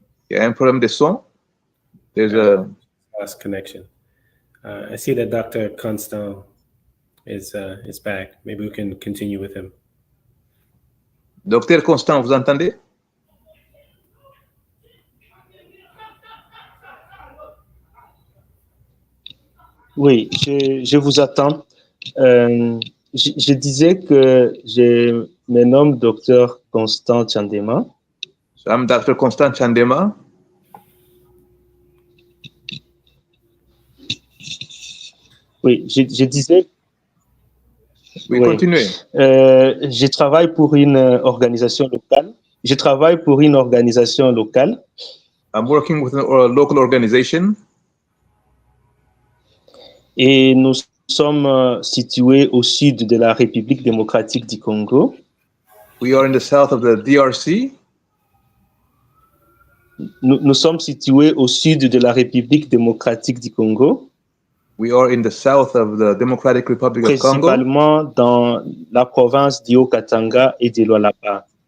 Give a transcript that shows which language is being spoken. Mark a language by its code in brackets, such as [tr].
[fr] Il y a un problème de son? [en] There's a lost connection. I see that Dr. Constant is back. Maybe we can continue with him. [fr] Docteur Constant, vous entendez? Oui, je vous attends. Je disais que me nomme Dr Constant Chandema. [en] So I'm Dr. Constant Chandema. [fr] Oui, je disais. Oui, Oui. continuez. Je travaille pour une organisation locale. Je travaille pour une organisation locale. [en] I'm working with a local organization. [fr] Et nous sommes situés au sud de la République démocratique du Congo. [en] We are in the south of the DRC. [fr] Nous sommes situés au sud de la République démocratique du Congo. [en] We are in the south of the Democratic Republic of Congo. [fr] Principalement dans la province d'Haut-Katanga et de Lualaba.